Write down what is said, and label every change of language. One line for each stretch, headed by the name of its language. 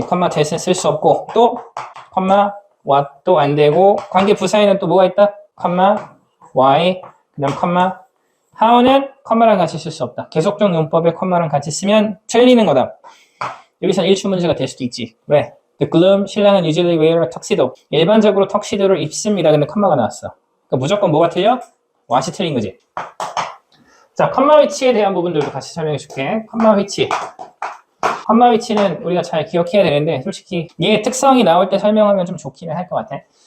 Korean: 컴마 that은 쓸 수 없고 또 컴마 what도 안 되고 관계부사에는 또 뭐가 있다? 컴마 why, 그 다음 컴마 how는 컴마랑 같이 쓸 수 없다. 계속적 용법에 컴마랑 같이 쓰면 틀리는 거다. 여기서는 일출 문제가 될 수도 있지. 왜?
English: The groom,
Korean: 신랑은
English: usually wear a tuxedo.
Korean: 일반적으로 턱시도를 입습니다. 근데 컴마가 나왔어. 그러니까 무조건 뭐가 틀려? what이 틀린 거지. 자, 컴마 위치에 대한 부분들도 같이 설명해 줄게. 컴마 위치. 컴마 위치는 우리가 잘 기억해야 되는데 솔직히 얘의 특성이 나올 때 설명하면 좀 좋기는 할 것 같아.